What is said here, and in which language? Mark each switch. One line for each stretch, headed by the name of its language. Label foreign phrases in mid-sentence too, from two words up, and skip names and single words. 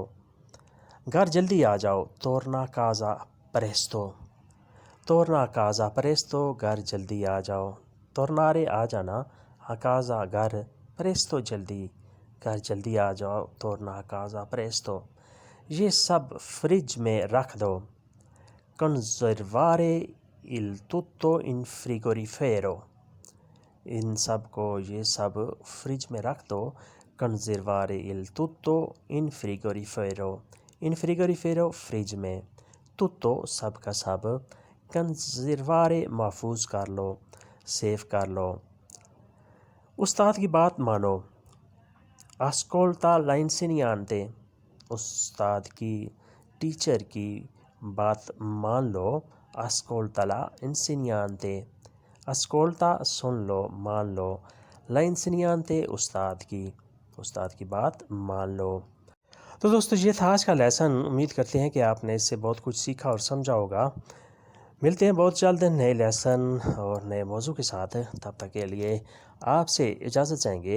Urdu: گھر جلدی آ جاؤ،
Italian: torna casa presto, torna casa presto,
Urdu: گھر جلدی آ جاؤ، تورنارے آ جانا، کازا گھر، پریستو جلدی، گھر جلدی آ جاؤ،
Italian: torna casa presto.
Urdu: یہ سب فریج میں رکھ دو،
Italian: conservare il tutto in frigorifero,
Urdu: ان سب کو، یہ سب فریج میں رکھ دو،
Italian: conservare il tutto in frigorifero, in frigorifero
Urdu: فریج میں، tutto سب کا سب، کنزروارے محفوظ کر لو، سیف کر لو۔ استاد کی بات مانو،
Italian: ascolta l'insegnante،
Urdu: استاد کی، ٹیچر کی بات مان لو،
Italian: ascolta l'insegnante،
Urdu: ascolta سن لو، مان لو، l'insegnante استاد کی بات مان لو۔ تو دوستو یہ تھا آج کا لیسن، امید کرتے ہیں کہ آپ نے اس سے بہت کچھ سیکھا اور سمجھا ہوگا۔ ملتے ہیں بہت جلد نئے لیسن اور نئے موضوع کے ساتھ، تب تک کے لیے آپ سے اجازت چاہیں گے۔